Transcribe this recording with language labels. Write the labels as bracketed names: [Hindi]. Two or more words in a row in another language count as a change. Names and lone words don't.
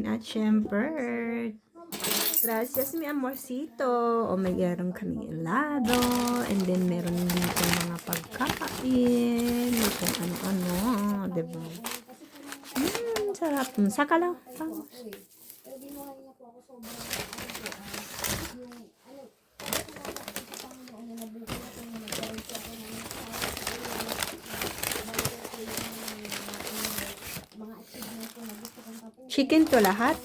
[Filipino] At syempre, [Spanish] gracias mi amorcito. [Filipino] O may meron kaming helado. [English] And then [Filipino] meron dito mga pagkain. May kung ano-ano. Diba? Sarap. Saka lang. Vamos. Chicken to lahat?